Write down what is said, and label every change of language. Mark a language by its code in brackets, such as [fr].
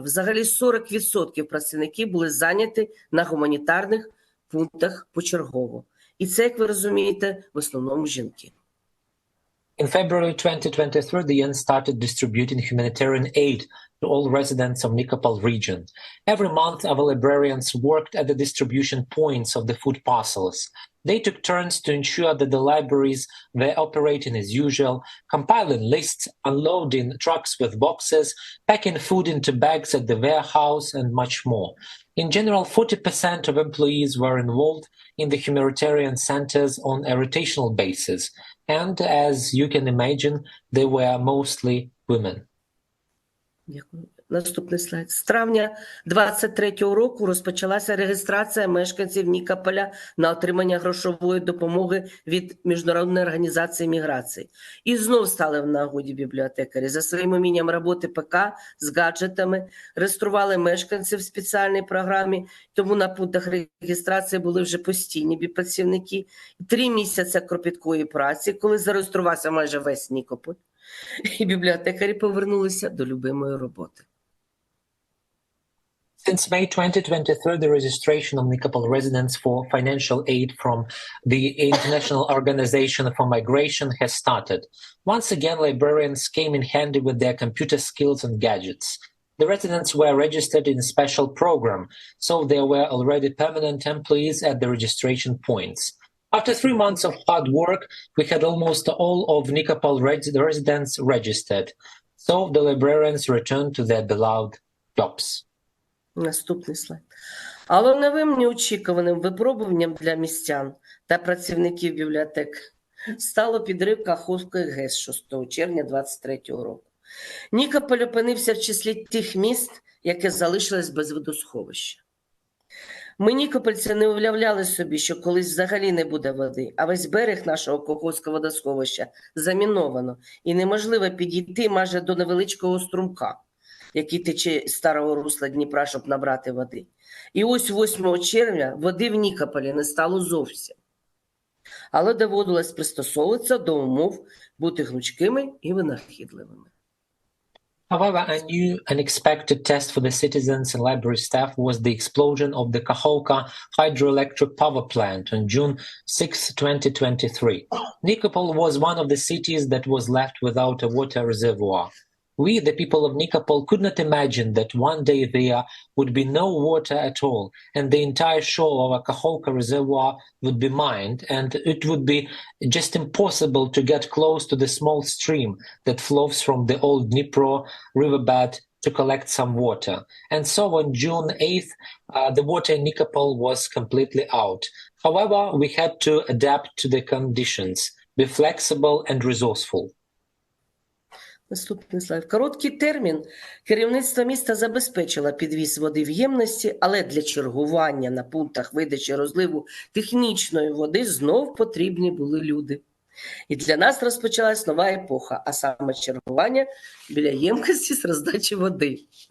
[uk] Взагалі 40% працівників були зайняті на гуманітарних пунктах почергово. І це, як ви розумієте, в основному жінки. [en] In February 2023, the UN started distributing humanitarian aid to all residents of Nikopol region. Every month, our librarians worked at the distribution points of the food parcels. They took turns to ensure that the libraries were operating as usual, compiling lists, unloading trucks with boxes, packing food into bags at the warehouse, and much more. In general, 40% of employees were involved in the humanitarian centers on a rotational basis. And as you can imagine, they were mostly women. [uk] Дякую. Наступний слайд. З травня 23-го року розпочалася реєстрація мешканців Нікополя на отримання грошової допомоги від Міжнародної організації міграції. І знов стали в нагоді бібліотекарі. За своїм умінням роботи ПК з гаджетами реєстрували мешканців в спеціальній програмі, тому на пунктах реєстрації були вже постійні працівники. 3 місяці кропіткої праці, коли зареєструвався майже весь Нікополь, і бібліотекарі повернулися до любимої роботи. [en] Since May 2023, the registration of Nikopol residents for financial aid from the International Organization for Migration has started. Once again, librarians came in handy with their computer skills and gadgets. The residents were registered in a special program, so there were already permanent employees at the registration points. After 3 months of hard work, we had almost all of Nikopol residents registered, so the librarians returned to their beloved jobs. [uk] Наступний слайд. Але новим неочікуваним випробуванням для містян та працівників бібліотек стало підрив Каховської ГЕС 6 червня 2023 року. Нікополь опинився в числі тих міст, яке залишилось без водосховища. Ми, нікопольці, не уявляли собі, що колись взагалі не буде води, а весь берег нашого Каховського водосховища заміновано і неможливо підійти майже до невеличкого струмка, який тече з старого русла Дніпра, щоб набрати води. І ось 8 червня води в Нікополі не стало зовсім. Але доводилось пристосовуватися до умов, бути гнучкими і винахідливими. [en] However, a new unexpected test for the citizens and library staff was the explosion of the Kakhovka hydroelectric power plant on June 6, 2023. Nikopol was one of the cities that was left without a water reservoir. We, the people of Nikopol, could not imagine that one day there would be no water at all, and the entire shore of a Kakhovka reservoir would be mined, and it would be just impossible to get close to the small stream that flows from the old Dnipro riverbed to collect some water. And so on June 8th, the water in Nikopol was completely out. However, we had to adapt to the conditions, be flexible and resourceful. [uk] Наступний слайд. В короткий термін керівництво міста забезпечило підвіз води в ємності, але для чергування на пунктах видачі розливу технічної води знов потрібні були люди. І для нас розпочалась нова епоха, а саме чергування біля ємкості з роздачі води.